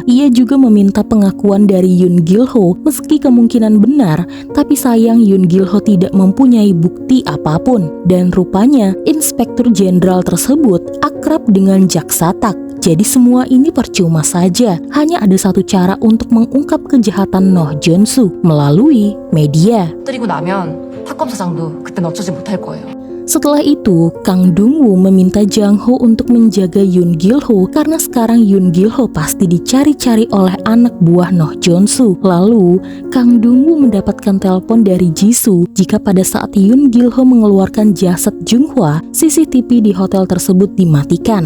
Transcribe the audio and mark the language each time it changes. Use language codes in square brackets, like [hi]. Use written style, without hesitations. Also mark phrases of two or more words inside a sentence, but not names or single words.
[id] Ia juga meminta pengakuan dari Yoon Gil-ho meski kemungkinan benar, tapi sayang Yoon Gil-ho tidak mempunyai bukti apapun. Dan rupanya Inspektur Jenderal tersebut akrab dengan Satak. Jadi semua ini percuma saja. Hanya ada satu cara untuk mengungkap kejahatan Noh Jonsu melalui media. [ko] 때리고 나면 사건 사장도 그땐 어쩌지 못할 거예요. [id] Setelah itu, Kang Dungwoo meminta Jang Ho untuk menjaga Yoon Gil-ho karena sekarang Yoon Gil-ho pasti dicari-cari oleh anak buah Noh Jonsu. Lalu, Kang Dungwoo mendapatkan telepon dari Jisoo jika pada saat Yoon Gil-ho mengeluarkan jasad Junghwa, CCTV di hotel tersebut dimatikan.